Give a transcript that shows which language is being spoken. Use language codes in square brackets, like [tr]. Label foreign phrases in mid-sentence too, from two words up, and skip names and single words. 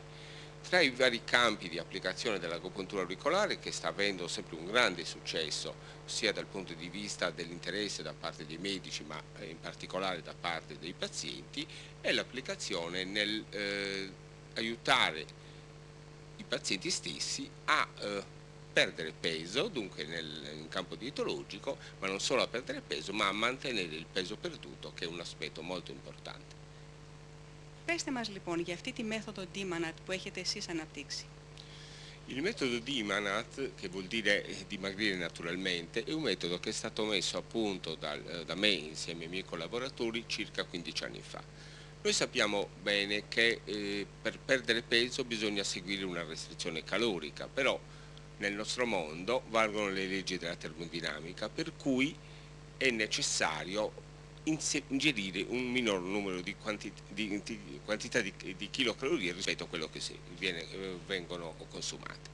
[it] Tra i vari campi di applicazione dell'agopuntura auricolare, che sta avendo sempre un grande successo sia dal punto di vista dell'interesse da parte dei medici ma in particolare da parte dei pazienti, è l'applicazione nel aiutare i pazienti stessi a perdere peso, dunque in campo dietologico, ma non solo a perdere peso ma a mantenere il peso perduto, che è un aspetto molto importante. [el] Πέστε μας λοιπόν για αυτή τη μέθοδο DMANAT που έχετε εσείς αναπτύξει. [it] Il metodo DMANAT, che vuol dire dimagrire naturalmente, è un metodo che è stato messo a punto da me insieme ai miei collaboratori circa 15 anni fa. Noi sappiamo bene che per perdere peso bisogna seguire una restrizione calorica, però nel nostro mondo valgono le leggi della termodinamica, per cui è necessario ingerire un minor numero di quantità di chilocalorie rispetto a quello che vengono consumate.